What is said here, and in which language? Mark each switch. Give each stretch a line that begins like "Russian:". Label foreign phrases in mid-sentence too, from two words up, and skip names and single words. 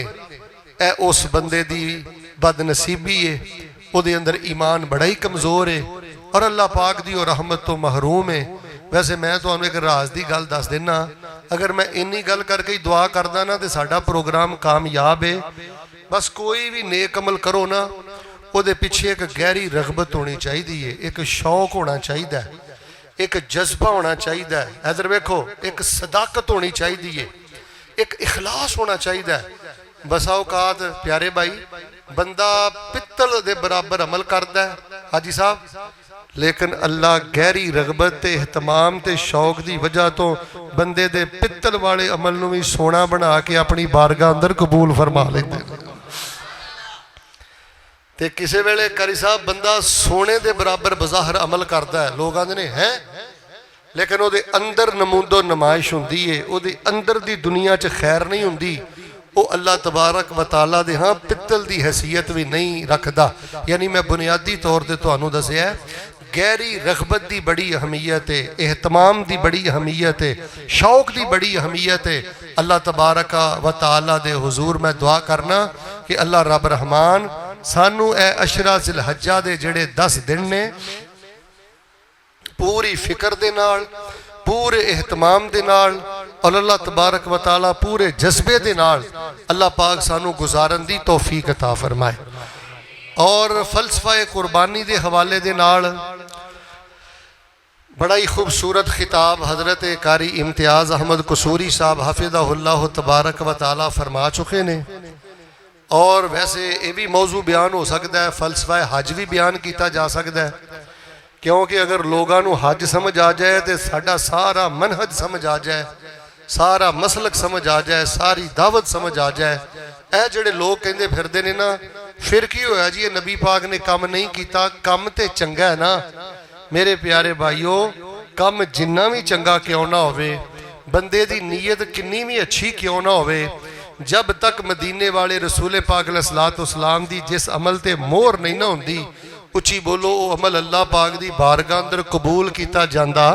Punjabi: اے اس بندے دی بدنصیبی ہے، اوہدے اندر ایمان بڑا ای کمزور ہے اور اللہ پاک دی اور رحمت توں محروم ہے. ویسے میں تہانوں اک راز کی گل دس دینا، اگر میں اینی گل کر کے ای دعا کردا نا تو ساڈا پروگرام کامیاب ہے. بس کوئی وی نیک عمل کرو نا، اوہدے پچھے اک گہری رغبت ہونی چاہیدی، اک شوق ہونا چاہیدا، اک جذبہ ہونا چاہیدا. ادھر ویکھو، اک صداقت ہونی چاہیدی، اک اخلاص ہونا چاہیدا. بسا اوقات پیارے بھائی بندہ پتل دے برابر عمل کرتا ہے حاجی صاحب، لیکن اللہ گہری رغبت تے اہتمام تے شوق کی وجہ توں بندے دے پتل والے عمل نوں وی سونا بنا کے اپنی بارگاہ اندر قبول فرما لیندے. تے کسی ویلے قاری صاحب بندہ سونے دے برابر بظاہر عمل کرتا ہے، لوگ آندے نے ہیں، لیکن اوہدے اندر نمود و نمائش ہندی ہے، اوہدے اندر دی دنیا چ خیر نہیں ہندی.
Urdu: وہ اللہ تبارک و تعالیٰ دے ہاں پیتل کی حیثیت بھی نہیں رکھتا.
Punjabi: یعنی میں بنیادی طور پر تہانوں دسیا گہری رغبت کی بڑی اہمیت ہے، اہتمام کی بڑی اہمیت ہے، شوق کی بڑی اہمیت ہے. اللہ تبارک و تعالیٰ دے حضور میں دعا کرنا کہ اللہ رب رحمان سانوں اے عشرہ ذوالحجہ دے جیہڑے 10 دن نے پوری فکر دے نال، پورے اہتمام دے نال اور اللہ تبارک و تعالیٰ پورے جذبے دے نال اللہ پاک سانوں گزارن دی توفیق عطا فرمائے. اور فلسفہ قربانی دے حوالے دے نال بڑا ای خوبصورت خطاب حضرت قاری امتیاز احمد قصوری صاحب حفظہ اللہ تبارک و تعالیٰ فرما چکے نے.
Urdu: اور ویسے یہ بھی موضوع بیان ہو سکتا ہے، فلسفہ حج بھی بیان کیا جا سکتا ہے، کیونکہ اگر لوگوں کو حج سمجھ آ جائے تو ساڈا سارا منہج سمجھ آ جائے.
Punjabi: ਸਾਰਾ ਮਸਲਕ ਸਮਝ ਆ ਜਾਏ, ਸਾਰੀ ਦਾਵਤ ਸਮਝ ਆ ਜਾਏ। ਇਹ ਜਿਹੜੇ ਲੋਕ ਕਹਿੰਦੇ ਫਿਰਦੇ ਨੇ ਨਾ, ਫਿਰ ਕੀ ਹੋਇਆ ਜੀ, ਇਹ ਨਬੀ ਪਾਕ ਨੇ ਕੰਮ ਨਹੀਂ ਕੀਤਾ, ਕੰਮ ਤੇ ਚੰਗਾ ਹੈ ਨਾ। ਮੇਰੇ ਪਿਆਰੇ ਭਾਈਓ, ਕੰਮ ਜਿੰਨਾ ਵੀ ਚੰਗਾ ਕਿਉਂ ਨਾ ਹੋਵੇ, ਬੰਦੇ ਦੀ ਨੀਅਤ ਕਿੰਨੀ ਵੀ ਅੱਛੀ ਕਿਉਂ ਨਾ ਹੋਵੇ, ਜਬ ਤੱਕ ਮਦੀਨੇ ਵਾਲੇ ਰਸੂਲ ਪਾਕ अलैहिस्सलाम ਦੀ ਜਿਸ ਅਮਲ ਤੇ ਮੋਹਰ ਨਹੀਂ ਨਾ ਹੁੰਦੀ, ਉੱਚੀ ਬੋਲੋ, ਉਹ ਅਮਲ ਅੱਲਾਹ ਪਾਕ ਦੀ ਬਾਰਗਾਹ ਅੰਦਰ ਕਬੂਲ ਕੀਤਾ ਜਾਂਦਾ।